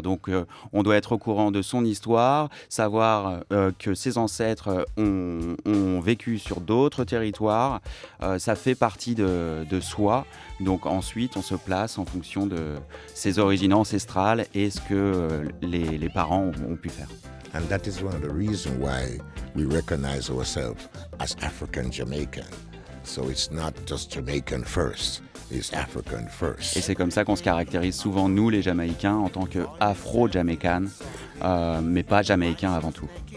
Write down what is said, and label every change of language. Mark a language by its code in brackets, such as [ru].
[fr] Donc on doit être au courant de son histoire, savoir que ses ancêtres ont vécu sur d'autres territoires, ça fait partie de soi. Donc ensuite, on se place en fonction de ses origines ancestrales et ce que les parents ont pu faire. [en] And that is one of the reasons why we recognize ourselves as African Jamaican. So it's not just Jamaican first, it's African first. [fr] Et c'est comme ça qu'on se caractérise souvent, nous les Jamaïcains, en tant qu'Afro-Jamaïcains, mais pas Jamaïcains avant tout.